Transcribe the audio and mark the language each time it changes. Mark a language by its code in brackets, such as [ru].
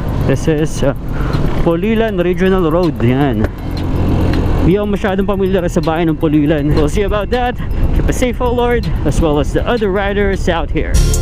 [en] This is Pulilan Regional Road. [tl] Yan. Hindi ako masyadong pamilyar sa bayan ng Pulilan. [en] We'll see about that. Keep a safe, oh Lord, as well as the other riders out here.